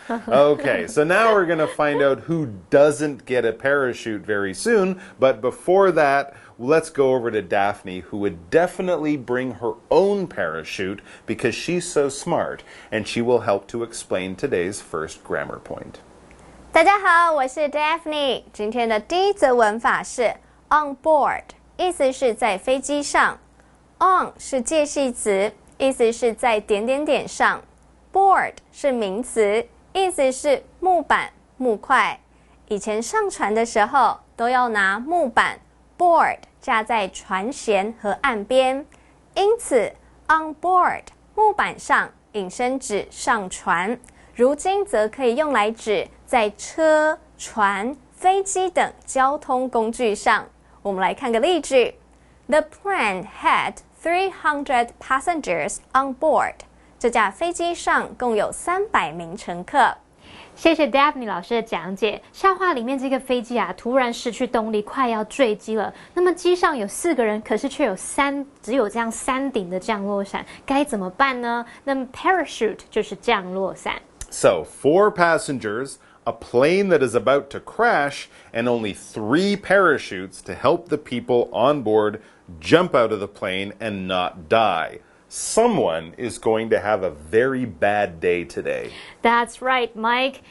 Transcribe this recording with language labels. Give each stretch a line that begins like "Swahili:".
English: Okay, so now we're going to find out who doesn't get a parachute very soon. But before that, let's go over to Daphne, who would definitely bring her own parachute because she's so smart, and she will help to explain today's first grammar point.
Chinese: 大家好，我是 Daphne。今天的第一则文法是 on board， 意思是在飞机上。 on 是介系词，意思是在点点点上。 board 是名词，意思是木板、木块。以前上船的时候都要拿木板 board 架在船舷和岸边，因此 on board 木板上引申指上船，如今则可以用来指在车、船、飞机等交通工具上。我们来看个例句 ：
English: The plane had 300 passengers on board。
Chinese: 这架飞机上共有300名乘客。谢谢 Daphne 老师的讲解。笑话里面这个飞机啊，突然失去动力，快要坠机了。那么机上有4个人，可是却只有这样3顶的降落伞，该怎么办呢？那么 parachute 就是降落伞。
English: So, 4 passengers, a plane that is about to crash, and only 3 parachutes to help the people on board jump out of the plane and not die. Someone is going to have a very bad day today. That's right, Mike.